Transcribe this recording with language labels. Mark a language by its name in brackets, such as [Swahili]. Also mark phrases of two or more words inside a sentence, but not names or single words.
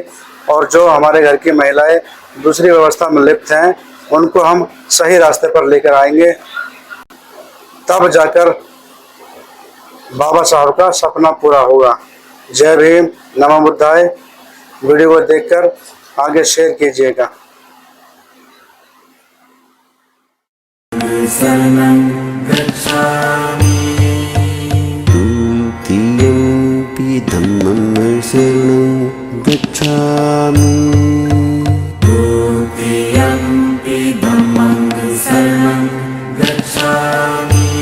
[Hindi] और जो हमारे घर की महिलाएं दूसरी व्यवस्था में लिप्त हैं, उनको हम सही रास्ते पर लेकर आएंगे, तब जाकर बाबा साहब का सपना पूरा होगा। जय भीम, नमो बुद्धाय। वीडियो को देखकर आगे शेयर कीजिएगा। [Pali] द्वितीयंपि धम्मं शरणं गच्छामि। द्वितीयंपि धम्मं शरणं गच्छामि।